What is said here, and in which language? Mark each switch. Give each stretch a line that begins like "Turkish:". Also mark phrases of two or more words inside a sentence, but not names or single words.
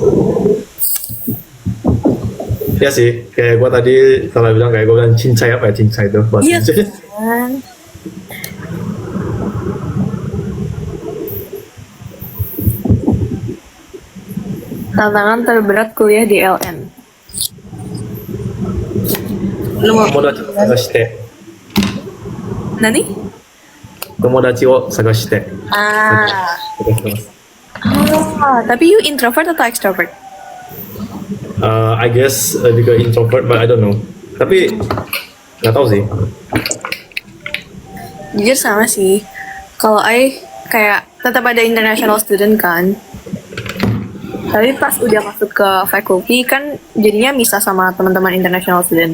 Indonesian: Ya sih, kayak gua tadi salah bilang, kayak gua bilang cincai, apa ya cincai itu bahasa Iya Indonesia. kan. Tantangan terberat kuliah di LN. Lu mau
Japanese: 友達を探して Nani? 友達を探して Ah. 探してます。
Indonesian: Tapi you introvert atau extrovert?
English: I guess juga introvert, but I don't know.
Indonesian: Tapi nggak tahu sih. Jujur sama sih. Kalau I kayak tetap ada
English: international student
Indonesian: kan. Tapi pas udah masuk ke faculty kan jadinya misah sama teman-teman
English: international student.